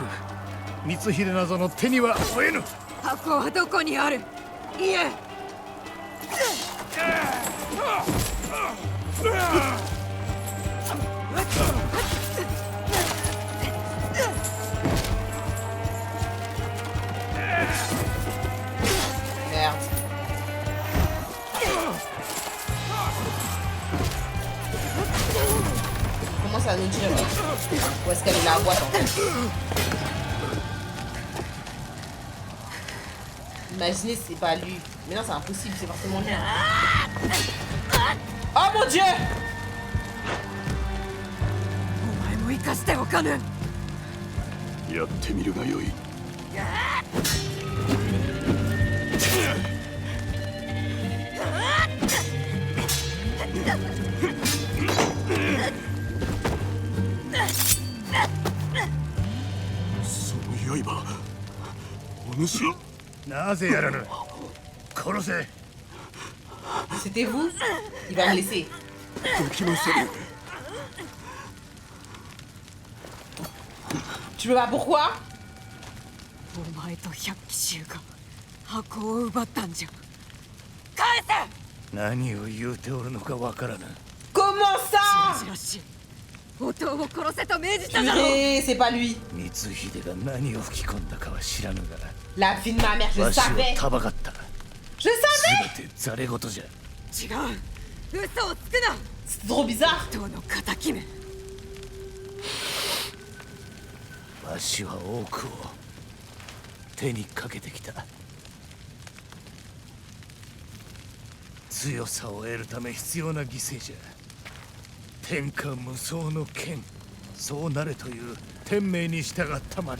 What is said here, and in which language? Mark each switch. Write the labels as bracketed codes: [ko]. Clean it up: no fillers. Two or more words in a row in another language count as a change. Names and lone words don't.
[ja] 光秀などの手には負えぬ。箱はどこにある？言え。 [fr] Merde. Comment ça nous tire là? Où est-ce qu'elle est la boîte en fait? Imaginez c'est pas lui. Mais non c'est impossible, c'est forcément lui. Oh mon dieu! [ja] お前も生かしておかぬ。やってみるがよい。その刃、お主。なぜやらぬ。殺せ。 [fr] C'était vous? Il va me laisser. [ja] できません。 [fr] Tu peux pas pourquoi? [ja] お前と百鬼衆が箱を奪ったんじゃ。返せ。何を言うておるのかわからぬ。 [fr] Comment ça? [ja] じらしい。弟を殺せと命じただろう。 [fr] Purée, c'est pas lui. [ja] 光秀が何を吹き込んだかは知らぬが、 [fr] La fille de ma mère, je [ja] わしを [fr] savais. [ja] たばかった。 [fr] Je savais. [ja] すべてざれ言じゃ。違う。嘘をつくな。 [fr] C'est trop bizarre. [ja] 弟の敵め。わしは多くを手にかけてきた。強さを得るため必要な犠牲じゃ。天下無双の剣、そうなれという天命に従ったまで。